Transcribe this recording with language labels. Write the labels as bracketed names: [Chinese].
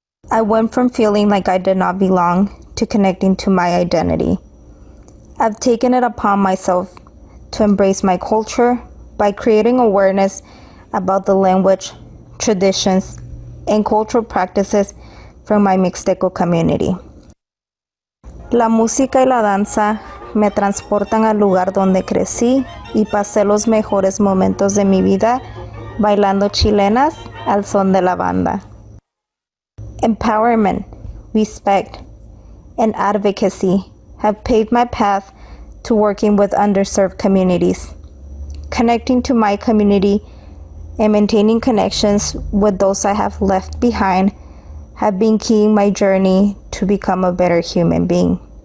[English] I went from feeling like I did not belong to connecting to my identity. I've taken it upon myself to embrace my culture by creating awareness about the language, traditions, and cultural practices from my Mixteco community. [Spanish] La música y la danza me transportan al lugar donde crecí y pasé los mejores momentos de mi vida bailando chilenas al son de la banda. [English] Empowerment, respect, and advocacy have paved my path to working with underserved communities. Connecting to my community and maintaining connections with those I have left behind have been key in my journey to become a better human being.